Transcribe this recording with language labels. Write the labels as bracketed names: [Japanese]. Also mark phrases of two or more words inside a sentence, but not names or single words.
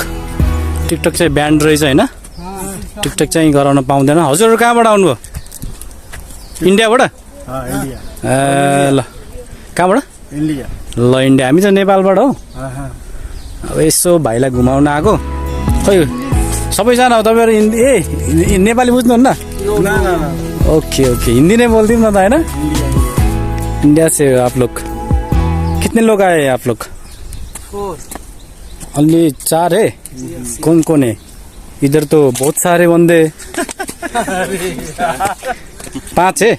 [Nepali] टिकटक चाहिँ ब्यान्ड रहेछ होइन, टिकटक चाहिँ गराउन पाउँदैन। हजुरहरू कहाँबाट आउनुभयो? इन्डियाबाट? ए ल, कहाँबाट? इन्डिया। ल इन्डिया, हामी चाहिँ नेपालबाट हो। अब यसो भाइलाई घुमाउन आएको। खै सबैजना हो तपाईँहरू हिन्दी? ए नेपाली बुझ्नुहुन्न? [English] okay okay, [Hindi] हिंदी नहीं बोलती ना था, है ना? इंडिया से आप लोग कितने लोग आए आप लोग? ओनली 4 है। कौन कौन है? इधर तो बहुत सारे बंदे। 5 है